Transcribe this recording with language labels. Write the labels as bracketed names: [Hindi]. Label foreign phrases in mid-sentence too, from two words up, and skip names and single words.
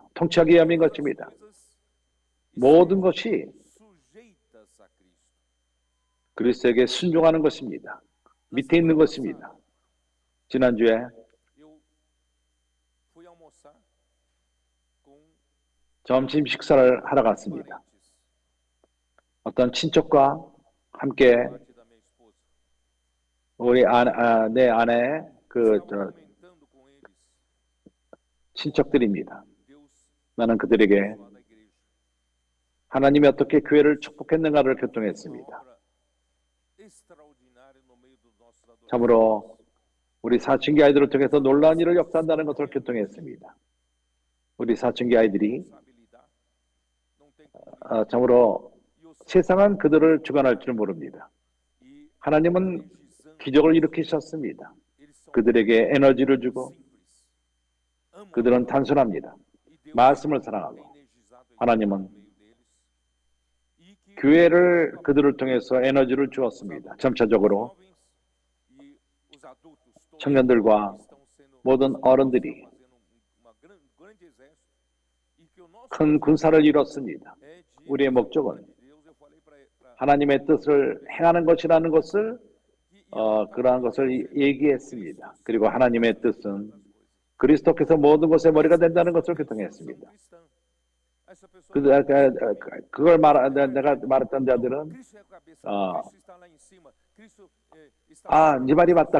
[Korean] 통치하기 위함인 것입니다. 모든 것이 그리스도에게 순종하는 것입니다. 밑에 있는 것입니다. 지난주에 점심 식사를 하러 갔습니다. 어떤 친척과 함께 [Portuguese] parte da minha esposa. [Korean] 내 아내의 [Portuguese] Estava comentando com eles [Korean] 친척들입니다. Deus 나는 그들에게 [Portuguese] abençoado a igreja. [Korean] 하나님이 어떻게 교회를 축복했는가를 [Portuguese] Uma [Korean] 교통했습니다. [Portuguese] obra extraordinária no meio dos nossos adolescentes. [Korean] 참으로 우리 사춘기 아이들을 통해서 놀라운 일을 역사한다는 것을 교통했습니다. 우리 사춘기 아이들이 [Portuguese] Responsabilidade. Não tem como [Korean] 참으로 [Portuguese] E o [Korean] 세상은 그들을 주관할 줄 모릅니다. [Portuguese] e [Korean] 하나님은 [Portuguese] energizando. [Korean] 기적을 일으키셨습니다. [Portuguese] Eles são [Korean] 그들에게 에너지를 주고 [Portuguese] simples. Amam [Korean] 그들은 단순합니다. [Portuguese] e Deus [Korean] 말씀을 [Portuguese] tem [Korean] 사랑하고 [Portuguese] energizado a igreja [Korean] 하나님은 [Portuguese] no meio deles. E que [Korean] 교회를 그들을 통해서 에너지를 주었습니다. 점차적으로 [Portuguese] jovens e os adultos todos [Korean] 청년들과 [Portuguese] estão sendo [Korean] 모든 어른들이 [Portuguese] fazendo uma grande exército e que o nosso [Korean] 큰 군사를 이뤘습니다. [Portuguese] é de [Korean] 우리의 목적은 [Portuguese] de Deus. Eu falei para [Korean] 하나님의 뜻을 행하는 것이라는 것을 그러한 것을 얘기했습니다. 그리고 하나님의 뜻은 그리스도께서 모든 것의 머리가 된다는 것을 교통했습니다. 그걸 내가 말했던 자들은 네 말이 맞다.